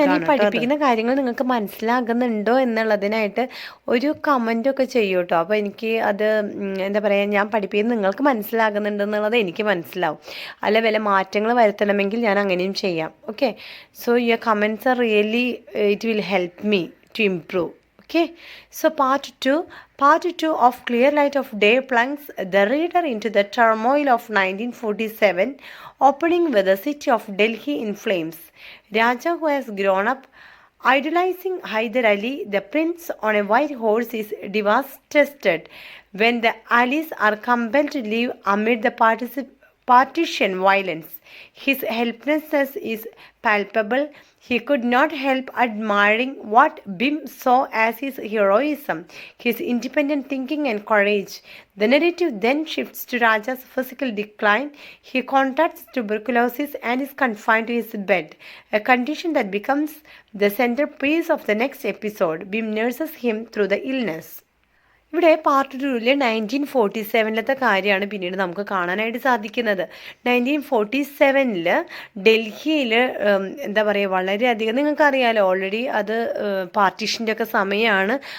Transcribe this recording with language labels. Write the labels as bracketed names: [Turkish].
[Malayalam] ഞാൻ ഈ പഠിപ്പിക്കുന്ന കാര്യങ്ങൾ നിങ്ങൾക്ക് മനസ്സിലാകുന്നുണ്ടോ എന്നുള്ളതിനായിട്ട് ഒരു കമൻറ്റൊക്കെ ചെയ്യൂ കേട്ടോ. അപ്പോൾ എനിക്ക് അത് എന്താ പറയുക, ഞാൻ പഠിപ്പിക്കുന്നത് നിങ്ങൾക്ക് മനസ്സിലാകുന്നുണ്ടെന്നുള്ളത് എനിക്ക് മനസ്സിലാവും. അല്ല വല്ല മാറ്റങ്ങൾ വരുത്തണമെങ്കിൽ ഞാൻ അങ്ങനെയും ചെയ്യാം. Okay, [English] So your comments are really it will help me to improve. Okay, so part 2 of Clear Light of Day plunges the reader into the turmoil of 1947, opening with the city of Delhi in flames. Raja, who has grown up idolizing Hyder Ali, the prince on a white horse, is devastated when the Alis are compelled to leave amid the partition violence. His helplessness is palpable. He could not help admiring what Bim saw as his heroism, his independent thinking and courage. The narrative then shifts to Raja's physical decline. He contracts tuberculosis and is confined to his bed, a condition that becomes the centerpiece of the next episode. Bim nurses him through the illness. [Malayalam] ഇവിടെ part 2-ൽ 1947 കാര്യമാണ് പിന്നീട് നമുക്ക് കാണാനായിട്ട് സാധിക്കുന്നത്. 1947 ഡൽഹിയിൽ എന്താ പറയുക, വളരെയധികം നിങ്ങൾക്കറിയാലോ ഓൾറെഡി അത് പാർട്ടീഷൻ്റെ ഒക്കെ സമയമാണ്.